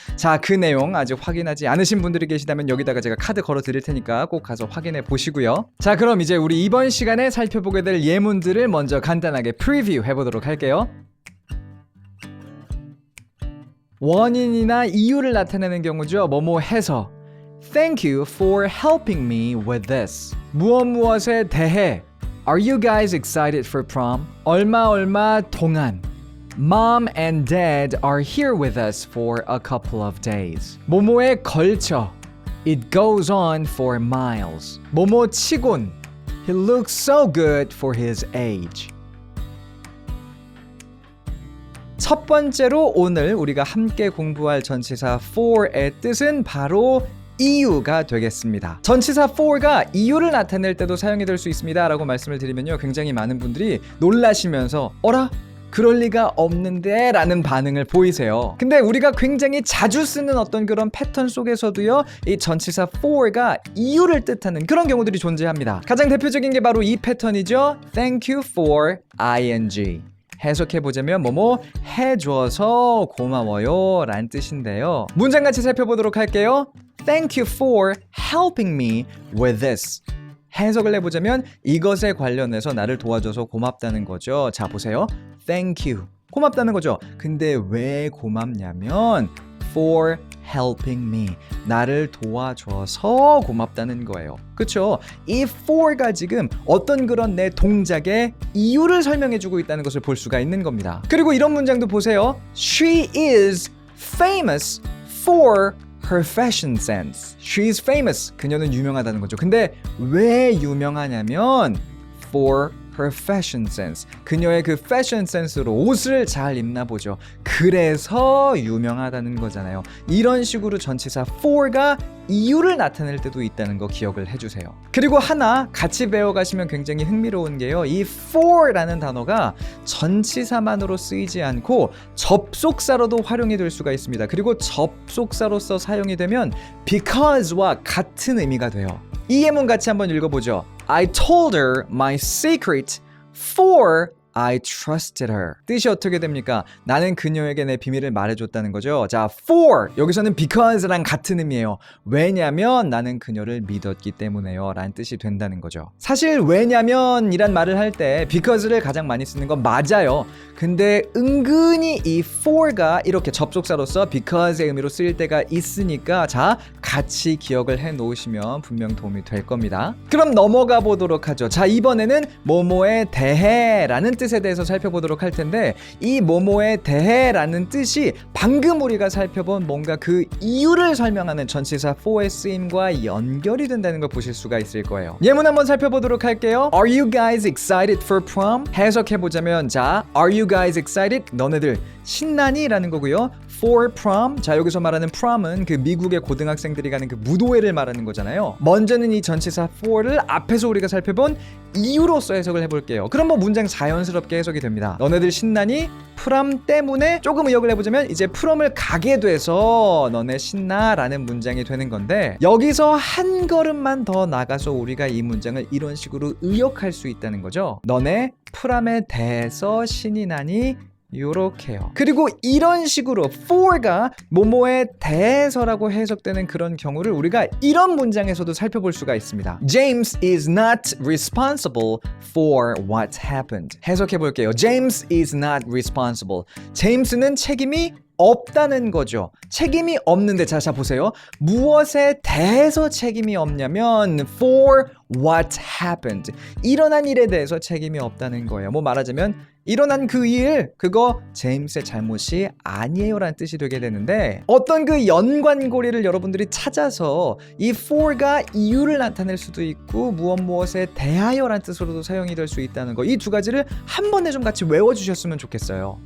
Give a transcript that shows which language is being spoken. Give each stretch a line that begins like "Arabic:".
Korean: 자, 그 내용 아직 확인하지 않으신 분들이 계시다면 여기다가 제가 카드 걸어 드릴 테니까 꼭 가서 확인해 보시고요. 자, 그럼 이제 우리 이번 시간에 살펴보게 될 예문들을 먼저 간단하게 프리뷰 해보도록 할게요. 원인이나 이유를 나타내는 경우죠. 뭐뭐 해서
English: Thank you for helping me with this.
Korean: 무엇에 대해
English: Are you guys excited for prom?
Korean: 얼마 동안
English: Mom and Dad are here with us for a couple of days.
Korean: 뭐뭐에 걸쳐
English: It goes on for miles.
Korean: 뭐뭐 치곤
English: He looks so good for his age.
Korean: 첫 번째로 오늘 우리가 함께 공부할 전치사 for의 뜻은 바로 이유가 되겠습니다. 전치사 for가 이유를 나타낼 때도 사용이 될 수 있습니다 라고 말씀을 드리면요, 굉장히 많은 분들이 놀라시면서 어라? 그럴 리가 없는데 라는 반응을 보이세요. 근데 우리가 굉장히 자주 쓰는 어떤 그런 패턴 속에서도요, 이 전치사 for가 이유를 뜻하는 그런 경우들이 존재합니다. 가장 대표적인 게 바로 이 패턴이죠.
English: Thank you for ing.
Korean: 해석해보자면 뭐뭐 해줘서 고마워요 라는 뜻인데요. 문장 같이 살펴보도록 할게요.
English: Thank you for helping me with this.
Korean: 해석을 해보자면 이것에 관련해서 나를 도와줘서 고맙다는 거죠. 자, 보세요.
English: Thank you.
Korean: 고맙다는 거죠. 근데 왜 고맙냐면
English: for helping me.
Korean: 나를 도와줘서 고맙다는 거예요. 그쵸? 이 for가 지금 어떤 그런 내 동작의 이유를 설명해주고 있다는 것을 볼 수가 있는 겁니다. 그리고 이런 문장도 보세요.
English: She is famous for her fashion sense. She is famous.
Korean: 그녀는 유명하다는 거죠. 근데 왜 유명하냐면
English: for her fashion sense.
Korean: 그녀의 그 패션 센스로 옷을 잘 입나 보죠. 그래서 유명하다는 거잖아요. 이런 식으로 전치사 for가 이유를 나타낼 때도 있다는 거 기억을 해주세요. 그리고 하나 같이 배워가시면 굉장히 흥미로운 게요, 이 for라는 단어가 전치사만으로 쓰이지 않고 접속사로도 활용이 될 수가 있습니다. 그리고 접속사로서 사용이 되면 because와 같은 의미가 돼요. 이 예문 같이 한번 읽어보죠.
English: I told her my secret for I trusted her.
Korean: 뜻이 어떻게 됩니까? 나는 그녀에게 내 비밀을 말해줬다는 거죠. 자, for 여기서는 because랑 같은 의미예요. 왜냐면 나는 그녀를 믿었기 때문에요 라는 뜻이 된다는 거죠. 사실 왜냐면 이란 말을 할 때 because를 가장 많이 쓰는 건 맞아요. 근데 은근히 이 for가 이렇게 접속사로서 because의 의미로 쓰일 때가 있으니까 자, 같이 기억을 해 놓으시면 분명 도움이 될 겁니다. 그럼 넘어가 보도록 하죠. 자, 이번에는 뭐뭐에 대해 라는 뜻에 대해서 살펴보도록 할 텐데, 이 뭐뭐에 대해 라는 뜻이 방금 우리가 살펴본 뭔가 그 이유를 설명하는 전치사 for의 쓰임과 연결이 된다는 걸 보실 수가 있을 거예요. 예문 한번 살펴보도록 할게요.
English: Are you guys excited for prom?
Korean: 해석해보자면 자,
English: Are you guys excited?
Korean: 너네들 신나니? 라는 거고요.
English: For prom,
Korean: 자, 여기서 말하는 prom은 그 미국의 고등학생들이 가는 그 무도회를 말하는 거잖아요. 먼저는 이 전치사 for를 앞에서 우리가 살펴본 이유로서 해석을 해볼게요. 그럼 뭐 문장 자연스럽게 해석이 됩니다. 너네들 신나니? 프롬 때문에 조금 의역을 해보자면 이제 프롬을 가게 돼서 너네 신나? 라는 문장이 되는 건데, 여기서 한 걸음만 더 나가서 우리가 이 문장을 이런 식으로 의역할 수 있다는 거죠. 너네 프롬에 대해서 신이 나니? 요렇게요. 그리고 이런 식으로 for가 뭐뭐에 대해서라고 해석되는 그런 경우를 우리가 이런 문장에서도 살펴볼 수가 있습니다.
English: James is not responsible for what happened.
Korean: 해석해 볼게요.
English: James is not responsible.
Korean: 제임스는 책임이 없다는 거죠. 책임이 없는데, 자 보세요. 무엇에 대해서 책임이 없냐면
English: for what happened.
Korean: 일어난 일에 대해서 책임이 없다는 거예요. 뭐 말하자면 일어난 그 일, 그거 제임스의 잘못이 아니에요 라는 뜻이 되게 되는데, 어떤 그 연관고리를 여러분들이 찾아서 이 for가 이유를 나타낼 수도 있고 무엇에 대하여 라는 뜻으로도 사용이 될 수 있다는 거, 이 두 가지를 한 번에 좀 같이 외워주셨으면 좋겠어요.